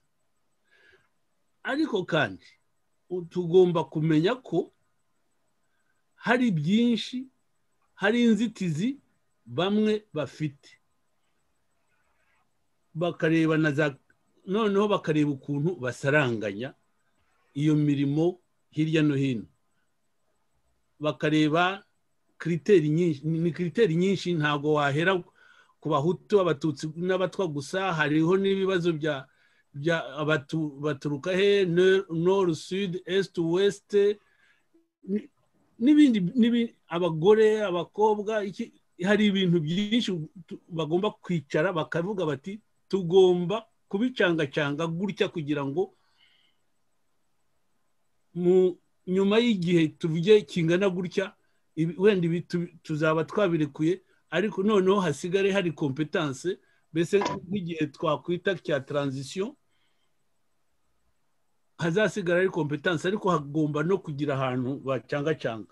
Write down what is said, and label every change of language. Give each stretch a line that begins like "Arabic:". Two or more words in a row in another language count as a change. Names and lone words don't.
Kinyarwanda: Ariko kandi tugomba kumenya ko hari byinshi, hari inzitizi bamwe bafite, bakareba noneho bakareba ukuntu basaranganya iyo mirimo hirya no hino, bakareba kriteri nyinshi. Ni kriteri nyinshi, ntabwo wahera ku bahutu, abatutsi n'abatwa gusa. Hariho n'ibibazo baturuka he,
French: nord sud est west,
Kinyarwanda: n'ibindi, abagore, abakobwa. Hari ibintu byinshi bagomba kwicara bakavuga bati tugomba kubicangacanga gutya kugira ngo nyuma y'igihe tuvuge kingana gutya, wenda ibi tuzaba twabirekuye, ariko noneho hasigare hari kompetanse, mbese nk'igihe twakwita cya transition hazasigara ari kompetanse, ariko hagomba no kugira ahantu bacangacanga.